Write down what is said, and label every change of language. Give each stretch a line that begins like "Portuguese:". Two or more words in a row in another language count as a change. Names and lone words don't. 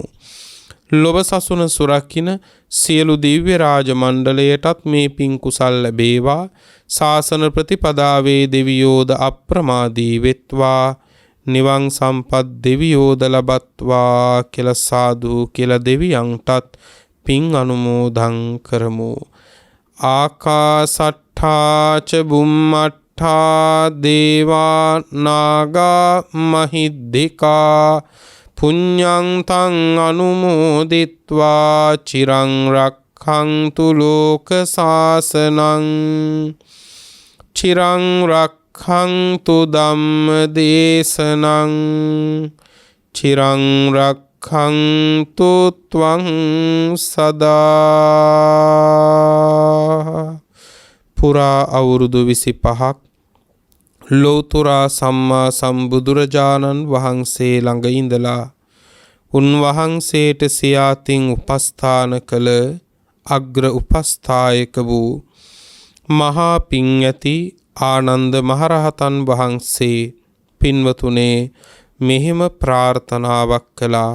Sinhala: ලොව සසුන සුරකින්න සියලු දිව්‍ය රාජ මණ්ඩලයටත් මේ පින් කුසල් ලැබේවා. ශාසන ප්‍රතිපදාවේ දෙවියෝද අප්‍රමාදී වෙත්වා. නිවන් සම්පත් දෙවියෝද ලබත්වා කියලා සාදු කියලා දෙවියන්ටත් පින් අනුමෝදන් කරමු.
Pali: ආකාසට්ඨා ච බුම්මට්ඨා දේවා නාග මහිද්దికා පුඤ්ඤං තං අනුමෝදිත්වා චිරං රක්ඛන්තු ලෝක සාසනං චිරං රක්ඛන්තු ධම්ම දේශනං චිරං රක්ඛන්තු රක්ඛන්තු ත්වං සදා.
Sinhala: පුරා අවුරුදු 25ක් ලෝතුරා සම්මා සම්බුදුරජාණන් වහන්සේ ළඟ ඉඳලා උන්වහන්සේට සියාතින් උපස්ථාන කළ අග්‍ර උපස්ථායක වූ මහා පිං ඇති ආනන්ද මහරහතන් වහන්සේ පින්වතුනේ මෙහෙම ප්‍රාර්ථනාවක් කළා.